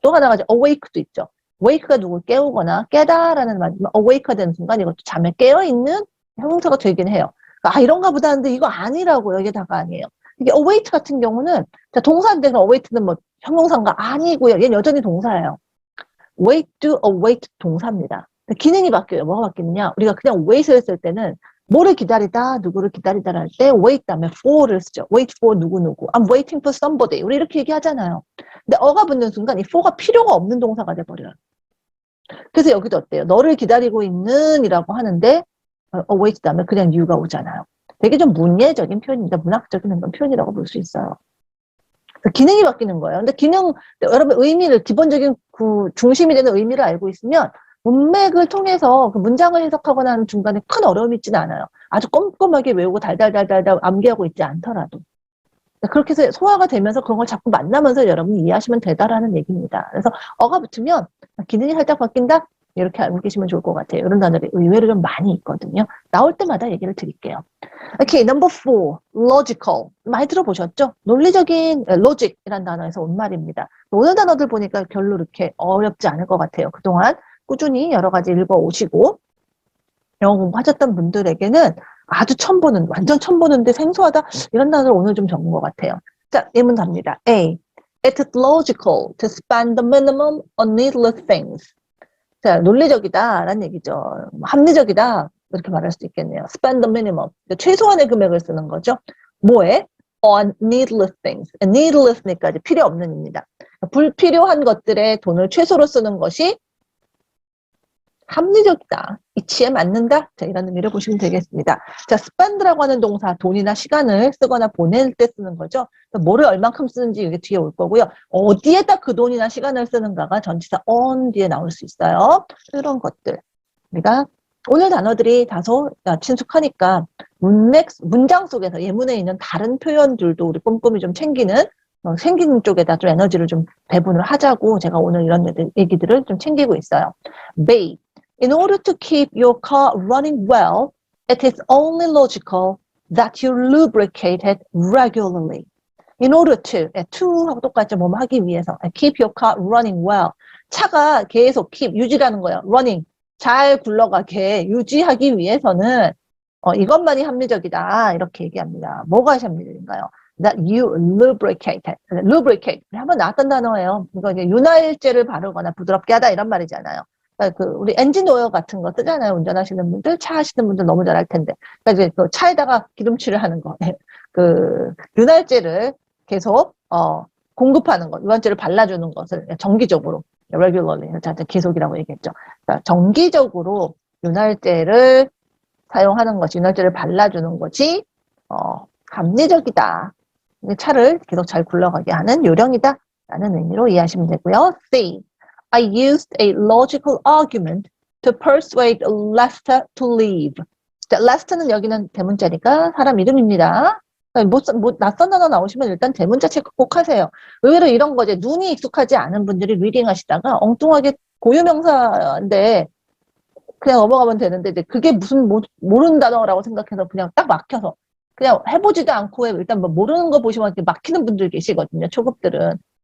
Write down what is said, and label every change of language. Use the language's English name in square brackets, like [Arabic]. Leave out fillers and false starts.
[Korean] 또 하나가 이제 awake도 있죠. wake가 누굴 깨우거나 깨다라는 말이지만 awake가 되는 순간 이것도 잠에 깨어있는 형용사가 되긴 해요. 아, 이런가 보다 하는데 이거 아니라고요. 이게 다가 아니에요. 이게 await 같은 경우는 자, 동사인데 그럼 await는 뭐 형용사인가? 아니고요. 얘는 여전히 동사예요. [English] wait to await [Korean] 동사입니다. 기능이 바뀌어요. 뭐가 바뀌느냐? 우리가 그냥 wait을 했을 때는 뭐를 기다리다, 누구를 기다리다 할 때 wait 다음에 for를 쓰죠. [English] wait for [Korean] 누구누구. [English] I'm waiting for somebody. [Korean] 우리 이렇게 얘기하잖아요. 근데 어가 붙는 순간 이 for가 필요가 없는 동사가 돼버려요. 그래서 여기도 어때요? 너를 기다리고 있는 이라고 하는데 await 다음에 그냥 you가 오잖아요. 되게 좀 문예적인 표현입니다. 문학적인 그런 표현이라고 볼 수 있어요. 기능이 바뀌는 거예요. 근데 여러분 의미를, 기본적인 그 중심이 되는 의미를 알고 있으면 문맥을 통해서 그 문장을 해석하거나 하는 중간에 큰 어려움이 있지는 않아요. 아주 꼼꼼하게 외우고 달달달달달 암기하고 있지 않더라도. 그렇게 해서 소화가 되면서 그런 걸 자꾸 만나면서 여러분이 이해하시면 되다라는 얘기입니다. 그래서 어가 붙으면 기능이 살짝 바뀐다? 이렇게 알고 계시면 좋을 것 같아요. 이런 단어들이 의외로 좀 많이 있거든요. 나올 때마다 얘기를 드릴게요. 오케이, [English] number 4, logical. [Korean] 많이 들어보셨죠? 논리적인 logic이라는 단어에서 온 말입니다. 오늘 단어들 보니까 별로 이렇게 어렵지 않을 것 같아요. 그동안 꾸준히 여러 가지 읽어오시고 영어 공부하셨던 분들에게는 아주 처음 보는, 완전 처음 보는데 생소하다? 이런 단어를 오늘 좀 적은 것 같아요. 자, 예문 갑니다. A. [English] It's logical to spend the minimum on needless things. [Korean] 자, 논리적이다 라는 얘기죠. 합리적이다 이렇게 말할 수도 있겠네요. [English] Spend the minimum. [Korean] 최소한의 금액을 쓰는 거죠. 뭐에? [English] On needless things. [Korean] needless니까 이제 필요 없는입니다. 불필요한 것들에 돈을 최소로 쓰는 것이 합리적이다. 이치에 맞는다. 자, 이런 의미를 보시면 되겠습니다. 자, spend라고 하는 동사, 돈이나 시간을 쓰거나 보낼 때 쓰는 거죠. 뭐를 얼만큼 쓰는지 이게 뒤에 올 거고요. 어디에다 그 돈이나 시간을 쓰는가가 전치사 on 뒤에 나올 수 있어요. 이런 것들. 우리가 오늘 단어들이 다소 친숙하니까 문장 속에서 예문에 있는 다른 표현들도 우리 꼼꼼히 좀 챙기는 생기는 쪽에다 좀 에너지를 좀 배분을 하자고 제가 오늘 이런 얘기들을 좀 챙기고 있어요. [English] Bay. In order to keep your car running well, it is only logical that you lubricate it regularly. In order to [Korean] 하고 똑같죠. 뭐 하기 위해서. [English] Keep your car running well. [Korean] 차가 계속 keep, 유지라는 거예요. [English] running. [Korean] 잘 굴러가게 유지하기 위해서는 이것만이 합리적이다. 이렇게 얘기합니다. 뭐가 합리적인가요? [English] That you lubricate it. [Korean] lubricate. 한번 나왔던 단어예요. 이거 이제 윤활제를 바르거나 부드럽게 하다 이런 말이잖아요. 그러니까 우리 엔진 오일 같은 거 쓰잖아요. 운전하시는 분들, 차 하시는 분들 너무 잘 알 텐데. 그러니까 이제 그 차에다가 기름칠을 하는 거. 그 윤활제를 계속 공급하는 것, 윤활제를 발라주는 것을 정기적으로 regularly, 계속이라고 얘기했죠. 그러니까 정기적으로 윤활제를 사용하는 것이, 윤활제를 발라주는 것이 합리적이다. 차를 계속 잘 굴러가게 하는 요령이다. 라는 의미로 이해하시면 되고요. [English] C. I used a logical argument to persuade Lester to leave. [Korean] 자, Lester는 여기는 대문자니까 사람 이름입니다. 낯선 단어 나오시면 일단 대문자 체크 꼭 하세요. 의외로 이런 거지. 눈이 익숙하지 않은 분들이 리딩 하시다가 엉뚱하게 고유명사인데 그냥 넘어가면 되는데 이제 그게 무슨 모르는 단어라고 생각해서 그냥 딱 막혀서 그냥 해보지도 않고 일단 뭐 모르는 거 보시면 이렇게 막히는 분들 계시거든요. 초급들은.